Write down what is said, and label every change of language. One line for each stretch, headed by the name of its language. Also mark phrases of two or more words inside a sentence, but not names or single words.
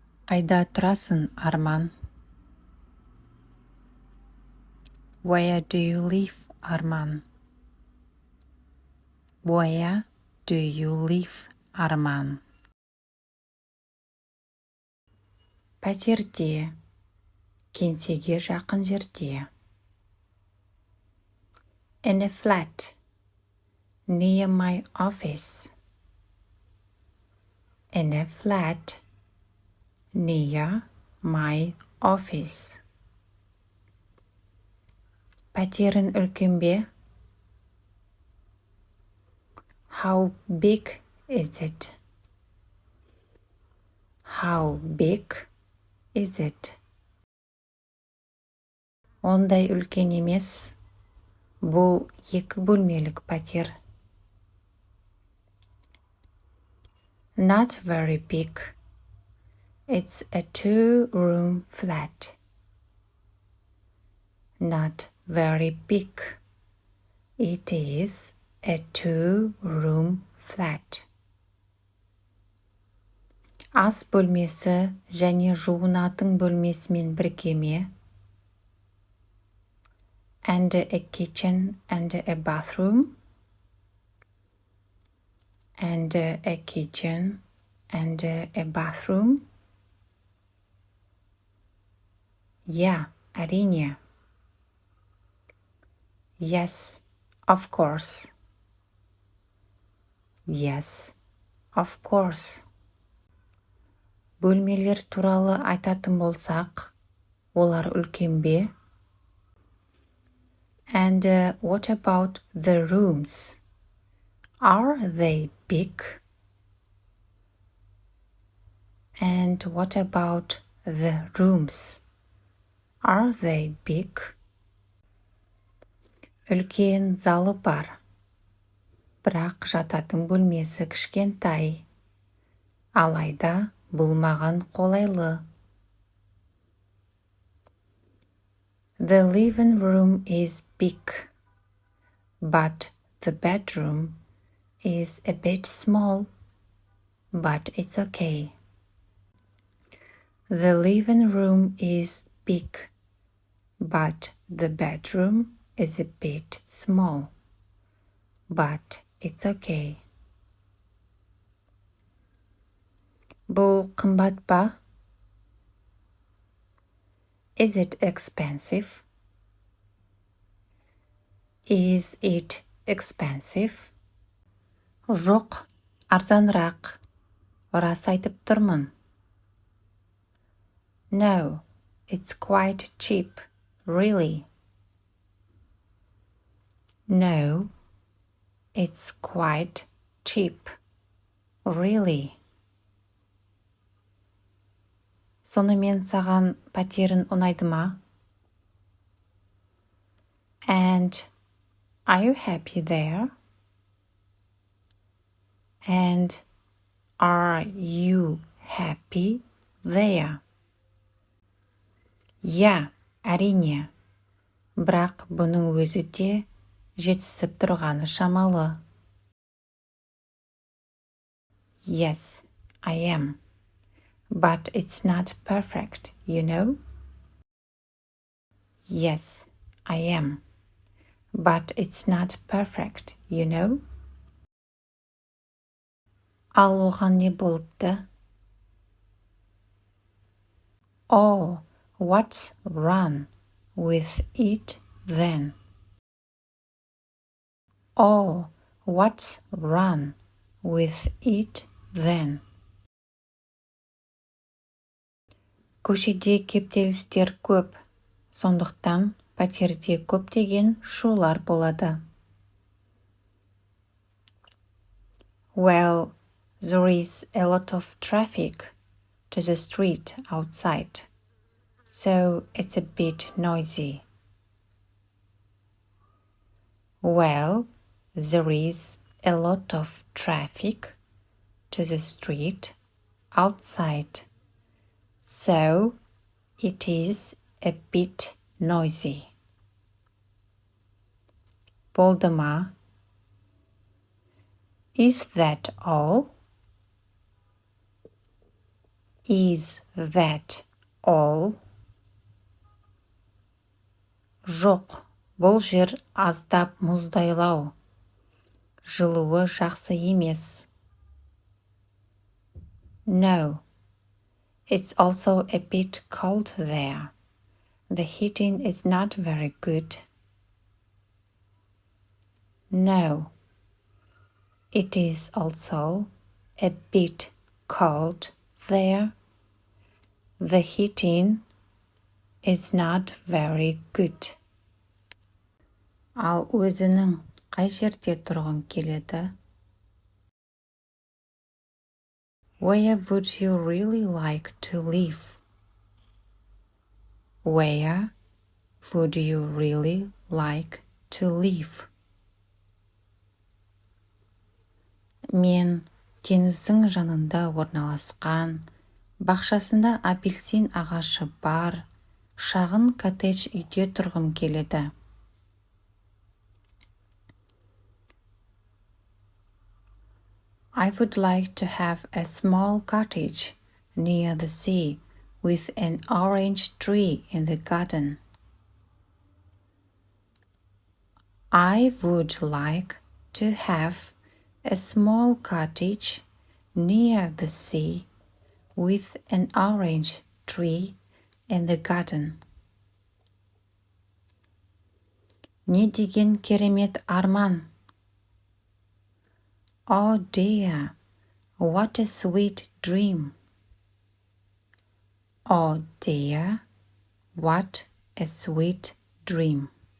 Kazakh: Қайда тұрасың, Арман?
English: Where do you live, Арман? Where do you live, Арман?
Kazakh: Пәтерде, кеңсеге жақын жерде.
English: In a flat, near my office. In a flat, near my office.
Kazakh: Пәтерің үлкен бе?
English: How big is it? How big is it?
Kazakh: Ондай үлкен емес. Бұл 2 бөлмелік пәтер.
English: Not very big. It's a 2-room flat. Not very big. It is a 2-room flat.
Kazakh: Ас бөлмесі және жуынатын бөлмесімен бірге ме?
English: And a kitchen and a bathroom. And a kitchen and a bathroom.
Kazakh: Yeah, әрине.
English: Yes, of course. Yes, of course.
Kazakh: Бөлмелер туралы айтатын болсақ, олар үлкен бе?
English: And what about the rooms? Are they big? And what about the rooms? Are they big?
Kazakh: Үлкен залы бар. Бірақ жататын бөлмесі кішкентай. Алайда бұл маған қолайлы.
English: The living room is big, but the bedroom is a bit small, but it's okay. The living room is big, but the bedroom is a bit small, but it's okay.
Kazakh: Бұл қымбат па?
English: Is it expensive? Is it expensive?
Kazakh: Жоқ, арзанырақ. Рас айтып тұрмын.
English: No, it's quite cheap, really. No, it's quite cheap, really.
Kazakh: Сонымен саған пәтерін ұнайды ма? And are you happy there? And are you happy there? Yeah, әрине. Бірақ бұның өзі де жетісіп тұрғаны шамалы.
English: Yes, I am. But it's not perfect, you know? Yes, I am. But it's not perfect, you know?
Kazakh: Ал оған не болыпты?
English: Oh, what's wrong with it then? Oh, what's wrong with it then?
Kazakh: Көшеде кептелістер көп, сондықтан пәтерде көптеген шулар болады.
English: Well, there is a lot of traffic to the street outside, so it's a bit noisy. Well, there is a lot of traffic to the street outside, so it is a bit noisy.
Kazakh: Болды ма?
English: Is that all? Is that all?
Kazakh: Жоқ, бұл жер аздап мұздайлау. Жылуы жақсы емес.
English: No, it's also a bit cold there. The heating is not very good. No, it is also a bit cold there. The heating is not very good.
Kazakh: Ал өзінің қай жерде тұрғың келеді?
English: Where would you really like to live? Where would you really like to live?
Kazakh: Мен теңіздің жанында орналасқан, бақшасында апельсин ағашы бар, шағын коттедж үйде тұрғым келеді.
English: I would like to have a small cottage near the sea with an orange tree in the garden. I would like to have a small cottage near the sea with an orange tree in the garden.
Kazakh: Не деген керемет арман!
English: Oh dear, what a sweet dream! Oh dear, what a sweet dream!